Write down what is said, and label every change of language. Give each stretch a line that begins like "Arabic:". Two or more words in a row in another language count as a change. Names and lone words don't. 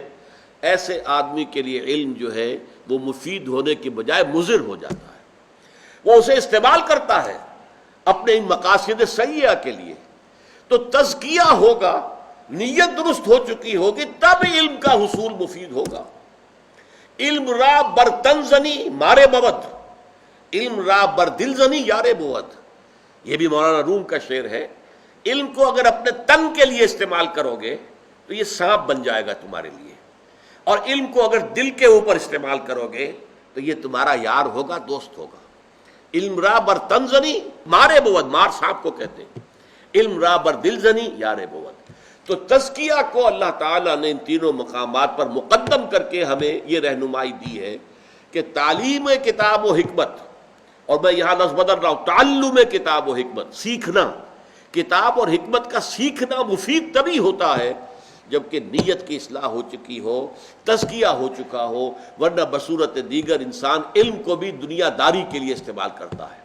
Urdu: ایسے آدمی کے لیے علم جو ہے وہ مفید ہونے کی بجائے مضر ہو جاتا ہے. وہ اسے استعمال کرتا ہے اپنے ان مقاصد سیئہ کے لیے. تو تزکیہ ہوگا، نیت درست ہو چکی ہوگی، تب علم کا حصول مفید ہوگا.
Persian: علم را بر تن زنی مارے بود، علم را بر دل زنی یارے بود.
Urdu: یہ بھی مولانا روم کا شعر ہے. علم کو اگر اپنے تن کے لیے استعمال کرو گے تو یہ سانپ بن جائے گا تمہارے لیے، اور علم کو اگر دل کے اوپر استعمال کرو گے تو یہ تمہارا یار ہوگا، دوست ہوگا.
Persian: علم را بر تن زنی مارے بود،
Urdu: مار سانپ کو کہتے ہیں.
Persian: علم را بر دل زنی یارے بود.
Urdu: تو تزکیہ کو اللہ تعالیٰ نے ان تینوں مقامات پر مقدم کر کے ہمیں یہ رہنمائی دی ہے کہ تعلیم کتاب و حکمت اور میں یہاں لفظ بدل رہا ہوں، تعلم کتاب و حکمت، سیکھنا، کتاب اور حکمت کا سیکھنا مفید تبھی ہوتا ہے جبکہ نیت کی اصلاح ہو چکی ہو، تزکیہ ہو چکا ہو، ورنہ بصورت دیگر انسان علم کو بھی دنیا داری کے لیے استعمال کرتا ہے۔